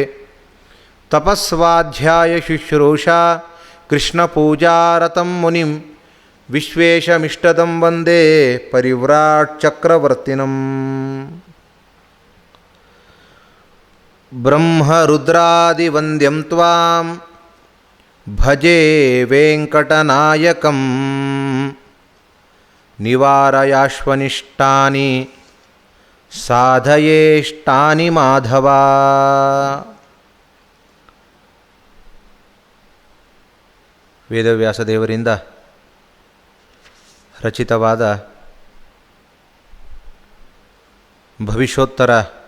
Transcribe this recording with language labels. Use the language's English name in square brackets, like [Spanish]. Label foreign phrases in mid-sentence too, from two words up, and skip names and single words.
[Sanskrit] ತಪಸ್ವಾಧ್ಯಾಯ ಶುಶ್ರೂಷಾ ಕೃಷ್ಣಪೂಜಾರತಂ ಮುನಿಂ ವಿಶ್ವೇಶಮಿಷ್ಟದಂ ವಂದೇ ಪರಿವ್ರಾಟ್ ಚಕ್ರವರ್ತಿನಂ. ಬ್ರಹ್ಮರುದ್ರಾದಿವಂದ್ಯಂ ತ್ವಾಂ ಭಜೆ ವೆಂಕಟನಾಯಕಂ. ನಿವಾರಯಾಶ್ವನಿಷ್ಟಾನಿ ಸಾಧಯೇಷ್ಟಾನಿ ಮಾಧವ. [Kannada] ವೇದವ್ಯಾಸದೇವರಿಂದ ರಚಿತವಾದ ಭವಿಷ್ಯೋತ್ತರ